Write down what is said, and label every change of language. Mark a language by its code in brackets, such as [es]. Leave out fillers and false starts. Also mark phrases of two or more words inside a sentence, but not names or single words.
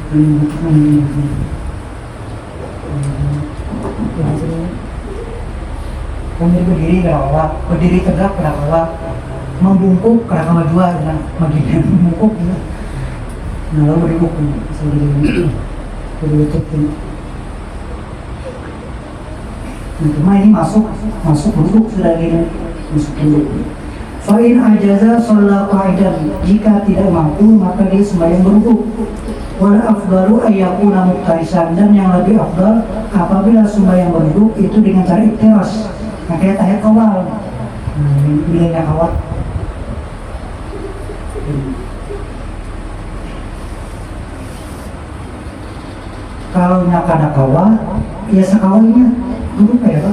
[id] Kemudian berdiri kalau berdiri tegak kalau membungkuk karena kawajuan, nah bagian membungkuk, nah lalu berduduk berlutut. Cuma ini masuk duduk sudah gini, masuk duduk. [ar] فإن عجز صلى قاعدا. [id] Jika tidak mampu maka dia sembahyang berduduk. [ar] والأفضل أن يكون مفترشا. [id] Dan yang lebih afdal apabila sembahyang berduduk itu dengan cara iftiras. Nah kayak tahiyat awal. Bilangnya awal. [bjn] Kalau nyakada kawa, ya sekawainya duduk ya Pak.